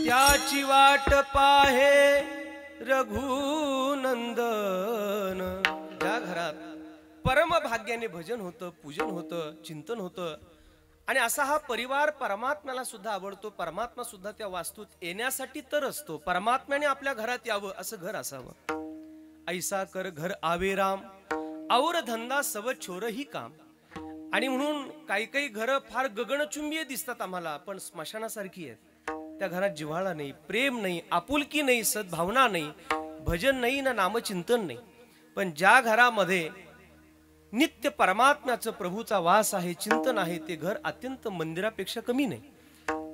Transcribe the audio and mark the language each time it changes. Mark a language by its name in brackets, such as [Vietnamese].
[Marathi] त्याची वाट पाहे रघुनंदन. ज्या घरात परम भाग्याने भजन होतं, पूजन होतं, चिंतन होतं आणि असा हा परिवार परमात्म्याला सुद्धा आवडतो, परमात्मा सुद्धा त्या वास्तूत येण्यासाठी तर असतो. परमात्म्याने आपल्या घरात यावं असं घर असावं. [Hindi] ऐसा कर घर आवे राम, और धंदा सव छोर ही काम. [Marathi] आणि म्हणून काही काही घरं फार गगनचुंबीय दिसतात आम्हाला, पण स्मशानासारखी आहेत. त्या घरात जिव्हाळा नाही, प्रेम नाही, आपुलकी नाही, सद्भावना नाही, भजन नाही ना नामचिंतन नाही. पण ज्या घरामध्ये नित्य परमात्म्याचं, प्रभूचा वास आहे, चिंतन आहे, ते घर अत्यंत मंदिरापेक्षा कमी नाही.